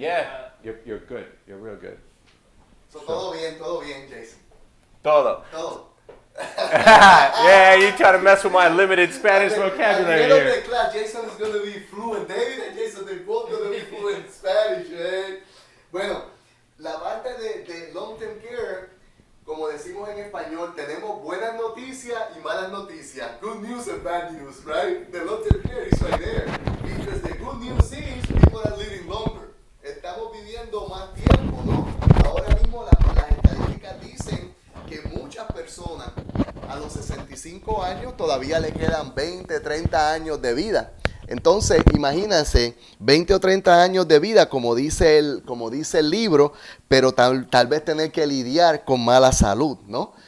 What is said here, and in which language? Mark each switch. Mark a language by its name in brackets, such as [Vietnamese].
[English] yeah, you're good. You're real good. [Spanish] So todo bien, Jason. Todo. Todo. [English] Yeah, you try to mess with my limited Spanish vocabulary At the end here. of the class, Jason is going to be fluent. David and Jason, they're both going to be fluent in Spanish, eh? [Spanish] Bueno, la parte de long-term care, como decimos en español, tenemos buenas noticias y malas noticias. [English] Good news and bad news, right? The long-term care is right there. Because the good news is people are living longer. [Spanish] Estamos viviendo más tiempo, ¿no? Ahora mismo las estadísticas dicen que muchas personas a los 65 años todavía le quedan 20, 30 años de vida. Entonces, imagínense, 20 o 30 años de vida, como dice el libro, pero tal vez tener que lidiar con mala salud, ¿no?